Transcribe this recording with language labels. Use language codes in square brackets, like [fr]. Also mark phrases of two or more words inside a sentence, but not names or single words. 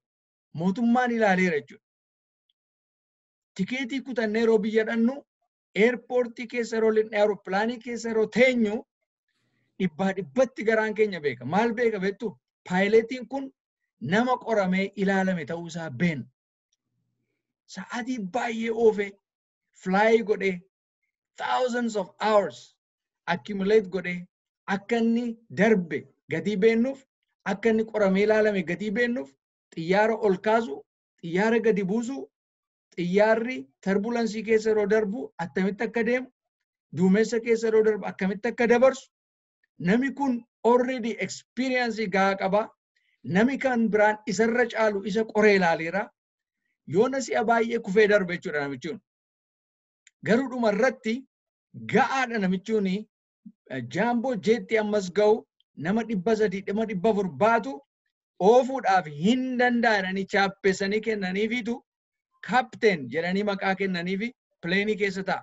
[om] Mootummaan ilaaleera jechuudha. Tikeetii kutannee yeroo biyya dhannu eerpoortii keessa yeroo lixnee aeropilaanii keessa yeroo teenyu dhibbaa dhibbatti garaan keenya beeka. Maal beeka beektu? Paayileetiin kun nama qoramee ilaalame ta'uusaa beena. Sa'aatii baay'ee oofee fly godhee [en] thousands of hours [om] accumulate godhee akka inni darbe gatii beennuuf, akka inni qoramee ilaalame gatii beennuuf xiyyaara ol kaasu, xiyyaara gadi buusu, xiyyaarri turbulensii keessa yeroo darbu attamitti akka deemu, duumessa keessa yeroo darbu akkamitti akka dabarsu, nami kun [en] already experience [om] gahaa qaba. Nami kan biraan isarra caalu isa qoree ilaaleera. Yoo nasi'a baay'ee kufee darbe jechuudha namichuun. Garuu dhuma irratti ga'aadha namichuun jaamboo jeetti ammas ga'u nama 300 nama 400 baatu oofuudhaaf hin danda'anii chaappessanii kennaniifitu kaapteen jedhanii maqaa kennaniifi pileenii keessa ta'a.